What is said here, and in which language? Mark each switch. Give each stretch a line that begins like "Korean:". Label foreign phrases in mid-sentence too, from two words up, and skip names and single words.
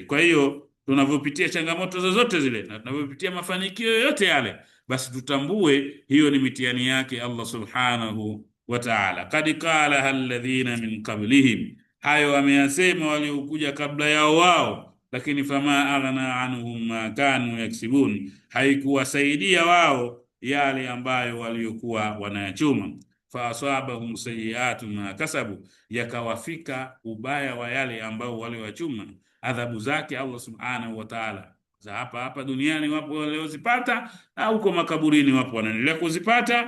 Swahili: Kwa hiyo tunavyopitia changamoto zozote zile na tunavyopitia mafanikio yote yale, basi tutambue hiyo ni mitihani yake Allah
Arabic: سبحانه وتعالى. قد قال الذين من قبلهم,
Swahili: hayo ameyasema waliokuja kabla yao wao, lakini
Arabic: فما أغنى عنهم ما كانوا يكسبون,
Swahili: haikuwasaidia wao yale ambayo waliokuwa wanayachuma.
Arabic: فأصابهم سيئات ما كسبوا,
Swahili: yakawafika ubaya wa yale ambao waliwachuma. Adhabu zake Allah
Arabic: سبحانه وتعالى
Swahili: za hapa duniani wapo waliozipata, au huko makaburini wapo wanaendelea kuzipata.